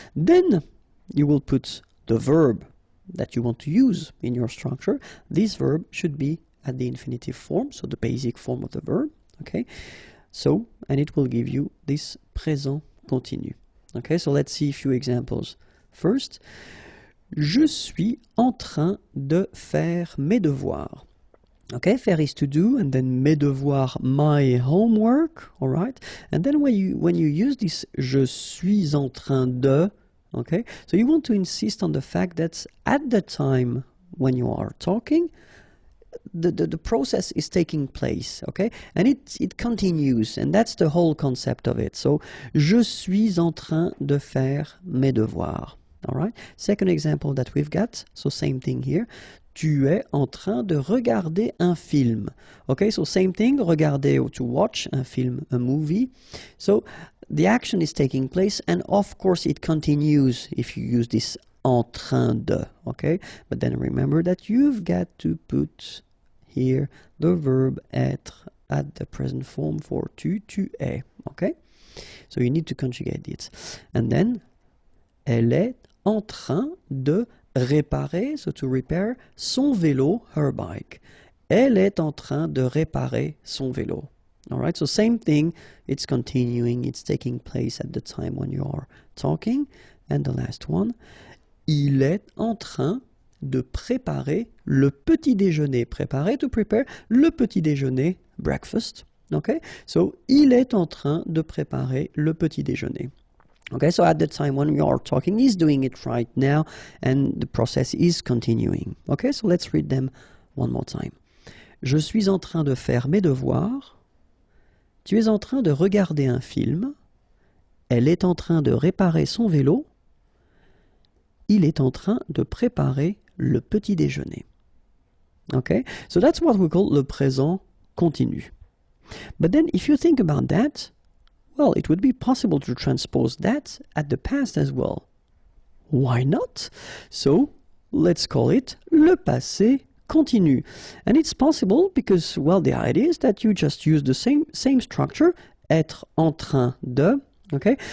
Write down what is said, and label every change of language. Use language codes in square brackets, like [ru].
[en] Then you will put the verb that you want to use in your structure. This verb should be at the infinitive form, so the basic form of the verb, okay? So, and it will give you this présent continu. Okay, so let's see a few examples. [fr] First, je suis en train de faire mes devoirs. [en] Okay, faire is to do, and then [fr] mes devoirs, [en] my homework, all right? And then when you use this [fr] je suis en train de, [en] okay, so you want to insist on the fact that at the time when you are talking, the process is taking place, okay? And it continues, and that's the whole concept of it. [fr] So, je suis en train de faire mes devoirs. [en] All right. Second example that we've got, so same thing here. [fr] Tu es en train de regarder un film. [en] Okay, so same thing, regarder or to watch [fr] un film, [en] a movie. So the action is taking place, and of course it continues if you use this [fr] en train de. [en] Okay, but then remember that you've got to put here the verb être at the present form for tu es. Okay, so you need to conjugate it, and then [fr] elle est en train de réparer, [en] so to repair, [fr] son vélo, [en] her bike. [fr] Elle est en train de réparer son vélo. [en] All right, so same thing, it's continuing, it's taking place at the time when you are talking. And the last one, [fr] il est en train de préparer le petit déjeuner. Préparer, [en] to prepare, [fr] le petit déjeuner, breakfast. Okay, so il est en train de préparer le petit déjeuner. [en] Okay, so at the time when we are talking, he's doing it right now, and the process is continuing. Okay, so let's read them one more time. [fr] Je suis en train de faire mes devoirs. Tu es en train de regarder un film. Elle est en train de réparer son vélo. Il est en train de préparer le petit déjeuner. [en] Okay, so that's what we call [fr] le présent continu. [en] But then if you think about that, well, it would be possible to transpose that at the past as well. Why not? So, let's call it [fr] le passé continu. [en] And it's possible because, well, the idea is that you just use the same structure, [fr] être en train de, [en] okay?